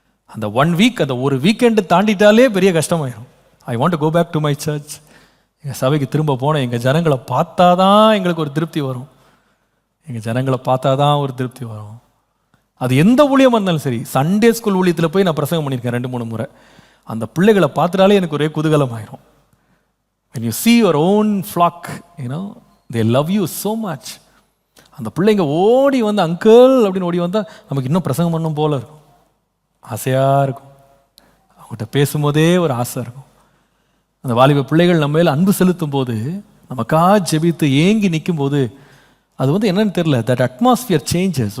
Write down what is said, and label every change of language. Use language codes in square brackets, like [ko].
[ta] அந்த 1 வீக், அந்த ஒரு வீக்கெண்டு தாண்டிட்டாலே பெரிய கஷ்டமாயிடும். [en] I want to go back to my church. [ta] எங்கள் சபைக்கு திரும்ப போனேன், எங்கள் ஜனங்களை பார்த்தா தான் எங்களுக்கு ஒரு திருப்தி வரும். எங்கள் ஜனங்களை பார்த்தா தான் ஒரு திருப்தி வரும். அது எந்த ஊழியமாக இருந்தாலும் சரி. சண்டே ஸ்கூல் ஊழியத்தில் போய் நான் பிரசங்கம் பண்ணியிருக்கேன் 2-3 முறை. அந்த பிள்ளைகளை பார்த்துட்டாலே எனக்கு ஒரே குதூகலம் ஆயிரும். [en] when you see your own flock, you know, they love you so much. [ta] அந்த பிள்ளைங்க ஓடி வந்து அங்கிள் அப்படின்னு ஓடி வந்தால் நமக்கு இன்னும் பிரசங்கம் பண்ணும் போல இருக்கும், ஆசையாக இருக்கும். அவங்ககிட்ட பேசும்போதே ஒரு ஆசை இருக்கும். அந்த வாலிப பிள்ளைகள் நம்ம மேல் அன்பு செலுத்தும் போது, நமக்காக ஜெபித்து ஏங்கி நிற்கும் போது, அது வந்து என்னன்னு தெரியல, [en] That atmosphere changes.